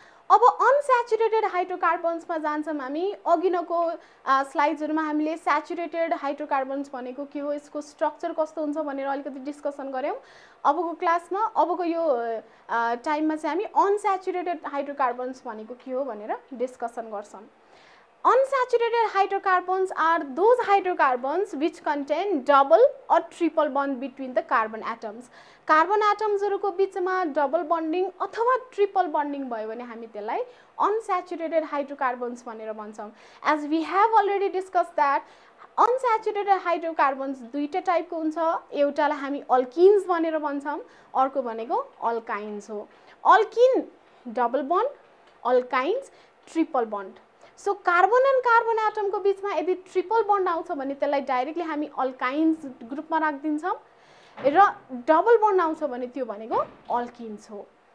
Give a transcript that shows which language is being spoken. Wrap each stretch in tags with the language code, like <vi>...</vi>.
<ne>अब अनस्याचुरेटेड हाइड्रोकार्बन्समा जान्छौँ हामी। अघिनको स्लाइड्सहरुमा हामीले स्याचुरेटेड हाइड्रोकार्बन्स भनेको के हो, यसको स्ट्रक्चर कस्तो हुन्छ भनेर अलिकति डिस्कसन गर्यौं। अबको क्लासमा अबको यो टाइममा चाहिँ हामी अनस्याचुरेटेड हाइड्रोकार्बन्स भनेको के हो भनेर डिस्कसन गर्छौं।</ne> <en>Unsaturated hydrocarbons are those hydrocarbons which contain double or triple bond between the carbon atoms.</en> <ne>Carbon atoms हरुको बीचमा डबल बन्डिङ अथवा ट्रिपल बन्डिङ भयो भने हामी त्यसलाई unsaturated hydrocarbons भनेर भन्छौं।</ne> <en>As we have already discussed that unsaturated hydrocarbons</en> <ne>दुईटा टाइपको हुन्छ। एउटालाई हामी alkenes भनेर भन्छौं, अर्को भनेको alkynes हो। Alkene double bond, alkynes triple bond. So carbon and carbon एटमको बीचमा यदि ट्रिपल बन्ड आउँछ भने त्यसलाई डाइरेक्टली हामी अल्काइन्स ग्रुपमा राख्दिन्छौं र डबल बन्ड आउँछ भने त्यो भनेको अल्किन्स हो।</ne>